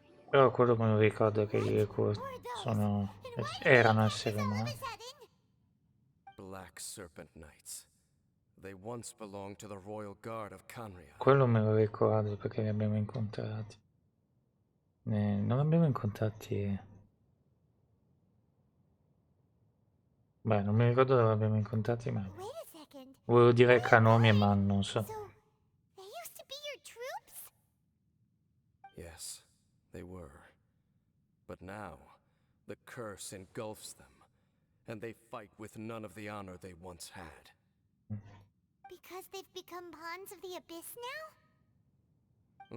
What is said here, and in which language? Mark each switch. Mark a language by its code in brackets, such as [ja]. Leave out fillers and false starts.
[it] Però quello me lo ricordo che gli Eco sono... erano esseri umani. [en] Black Serpent Knights. They once belonged to the Royal Guard of Conria. [it] Quello me lo ricordo perché li abbiamo incontrati. Non abbiamo incontrati... Beh, non mi ricordo dove abbiamo incontrati, ma... [en] Wait a second. [it] Volevo dire Kanomi, ma non so. [en] So, they used to be your troops? Yes, they were. But now, the curse engulfs them, and they fight with none of the honor they once had. Because they've become pawns of the Abyss now?